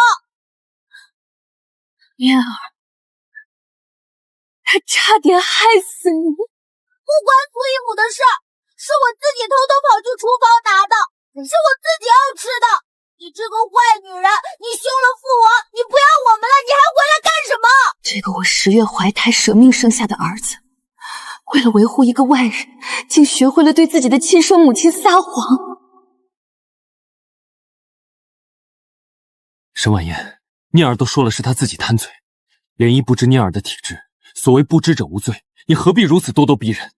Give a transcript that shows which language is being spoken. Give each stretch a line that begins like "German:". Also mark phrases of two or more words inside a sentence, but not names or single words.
Chinese: 念兒，她差點害死你。不關蘇姨母的事，是我自己偷偷跑去廚房拿的，是我自己要吃的。你這個壞女人，你休了父王，你不要我們了，你還回來幹什麼？這個我10月懷胎捨命生下的兒子，為了維護一個外人，竟學會了對自己的親生母親撒謊。沈婉言，念兒都說了是她自己貪嘴，蓮姨不知念兒的體質，所謂不知者無罪，你何必如此咄咄逼人？